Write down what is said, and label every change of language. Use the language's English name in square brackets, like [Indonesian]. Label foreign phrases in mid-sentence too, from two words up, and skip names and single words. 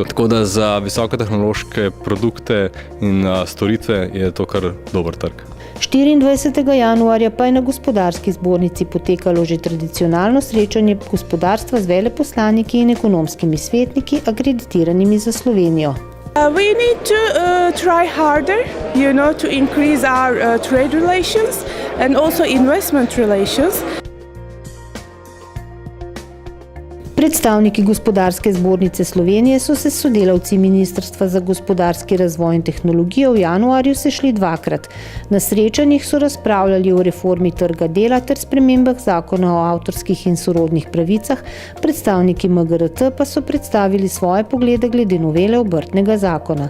[Slovenian] Tako da za visokotehnološke produkte in storitve je to kar dober trg. 24. januarja pa je na Gospodarski zbornici potekalo že tradicionalno srečanje gospodarstva z veleposlaniki in ekonomskimi svetniki, akreditiranimi za Slovenijo. [English] We need to try harder, to increase our trade relations and also investment relations. [Slovenian] Predstavniki Gospodarske zbornice Slovenije so se s sodelavci Ministrstva za gospodarski razvoj in tehnologijo v januarju sešli dvakrat. Na srečanjih so razpravljali o reformi trga dela ter spremembah zakona o avtorskih in sorodnih pravicah, predstavniki MGRT pa so predstavili svoje poglede glede novele obrtnega zakona.